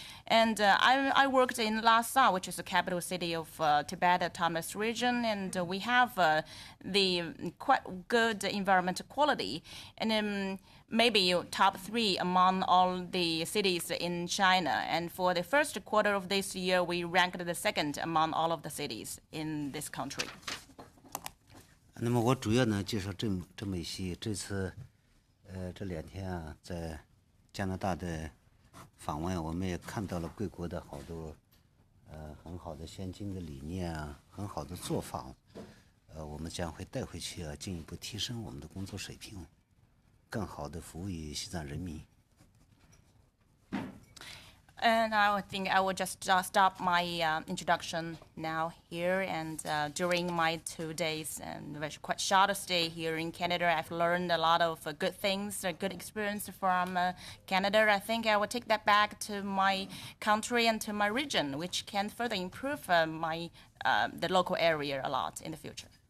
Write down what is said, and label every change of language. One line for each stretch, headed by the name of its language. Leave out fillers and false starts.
English: And I worked in Lhasa, which is the capital city of Tibet Autonomous Region, and we have the quite good environmental quality, and maybe top 3 among all the cities in China. And for the first quarter of this year, we ranked the 2nd among all of the cities in this country.
Chinese: 那么我主要呢介绍这么一些。这次这2天啊，在加拿大的访问，我们也看到了贵国的好多很好的先进的理念啊，很好的做法，我们将会带回去啊，进一步提升我们的工作水平，更好的服务于西藏人民。
English: And I think I will just stop my introduction now here. And during my 2 days and quite short stay here in Canada, I've learned a lot of good things, a good experience from Canada. I think I will take that back to my country and to my region, which can further improve the local area a lot in the future.